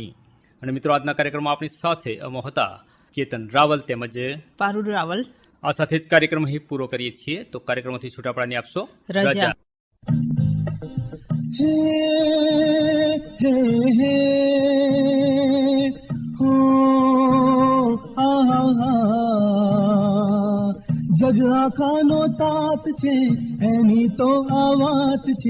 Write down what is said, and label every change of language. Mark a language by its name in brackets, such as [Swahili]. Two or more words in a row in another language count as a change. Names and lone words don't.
[Gujarati] અને મિત્રો, આજના કાર્યક્રમમાં આપણી સાથે અમે હતા કેતન રાવલ તેમજ પારુલ રાવલ। આ સાથે જ કાર્યક્રમ અહીં પૂરો કરીએ છીએ। તો કાર્યક્રમથી છૂટા પડાની આપશો રજા। હે હે હે હો આ જગ આખાનો તાત છે એની તો આવાત છે।